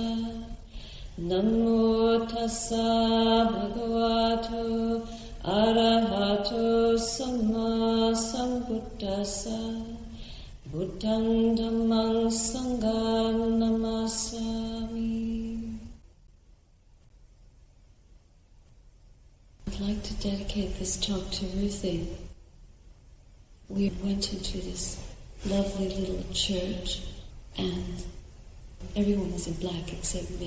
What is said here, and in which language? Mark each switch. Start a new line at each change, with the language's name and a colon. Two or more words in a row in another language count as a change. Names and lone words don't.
Pali: Namo tassa bhagavato arahato samma sambuddhassa. Buddhang dhammang sanghang namasami.
English: I'd like to dedicate this talk to Ruthie. We went into this lovely little church and everyone was in black except me.